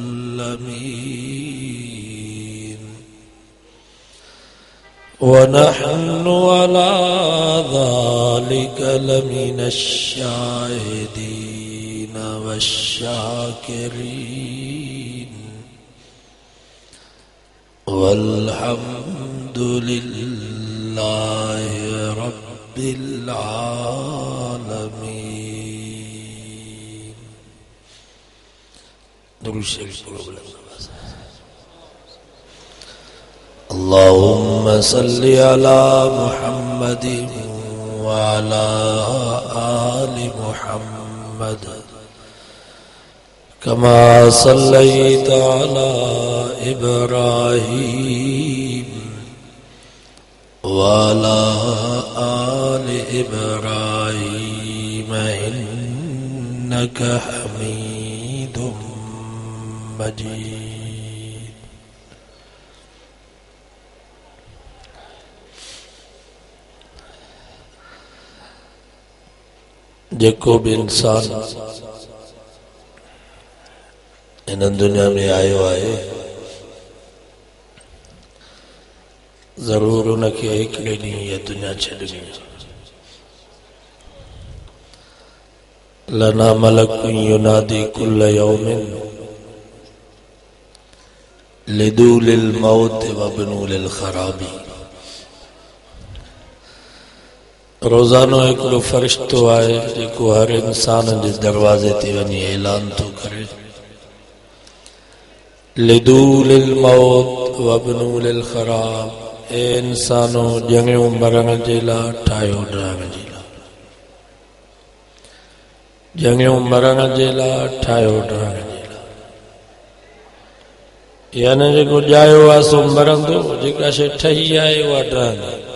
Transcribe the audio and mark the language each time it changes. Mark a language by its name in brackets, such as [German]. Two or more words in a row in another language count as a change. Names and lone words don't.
[Arabic] الأمين ونحن على ذلك لمن الشاهدين والشاكرين والحمد لله رب العالمين. [Urdu] درود شریف [Arabic] اللهم صل على محمد وعلى آل محمد كما صليت على إبراهيم وعلى آل إبراهيم إنك حميد مجيد. [Sindhi] जेको भी इंसान इन दुनिया में आयो आहे जरूर उनके हिकिड़े ॾींहुं इहा दुनिया छॾणी आहे. [Arabic] لنا ملك ينادي كل يوم لدوا للموت وابنوا للخراب. [Sindhi] रोज़ानो हिकिड़ो फ़रिश्तो आहे जेको हर इंसान जे दरवाज़े ते वञी ऐलान थो करे [Arabic] لدوا للموت وابنوا للخراب. [Sindhi] ए इंसानो ॼणियो मरण जे लाइ ठाहियो ॾहण जे लाइ. ॼणियो मरण जे लाइ ठाहियो ॾहण जे लाइ. यानी जेको ॼायो आहे सो मरंदो, जेका शइ ठही आहे उहा ॾहंदी.